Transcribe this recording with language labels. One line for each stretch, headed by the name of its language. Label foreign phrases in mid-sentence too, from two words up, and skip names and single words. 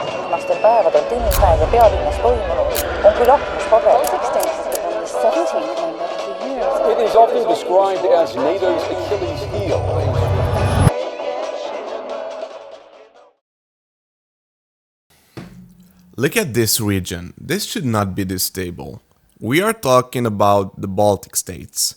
Estonian: viimastel päevadel Tõnismäel ja pealinnas toimunu on küll aknuspadel.
English: Baltic states has become the 17th member of the Union. It is often described as NATO's Achilles heel. Look at this region. This should not be this stable. We are talking about the Baltic states.